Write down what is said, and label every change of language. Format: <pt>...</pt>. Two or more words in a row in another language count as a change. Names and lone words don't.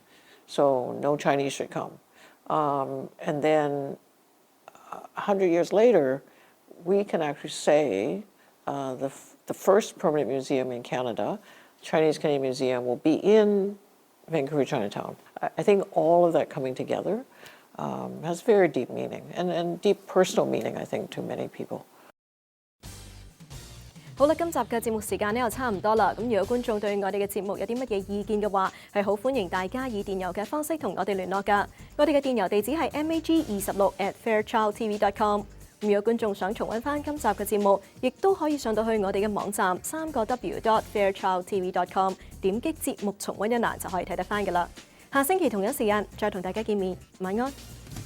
<en>So no Chinese should come. And then 100 years later, we can actually say the first permanent museum in Canada, Chinese Canadian Museum, will be in Vancouver, Chinatown. I think all of that coming together has very deep meaning and deep personal meaning, I think, to many people.</en> <yue>好啦，今集嘅節目時間呢又差唔多啦。咁如果觀眾對我哋嘅節目有啲乜嘢意見嘅話，係好歡迎大家以電郵嘅方式同我哋聯絡㗎。我哋嘅電郵地址係 mag26@fairchildtv.com。如果觀眾想重溫翻今集嘅節目，亦都可以上到去我哋嘅網站3w.fairchildtv.com， 點擊節目重溫一欄就可以睇得翻㗎啦。下星期同一時間再同大家見面，晚安。</yue>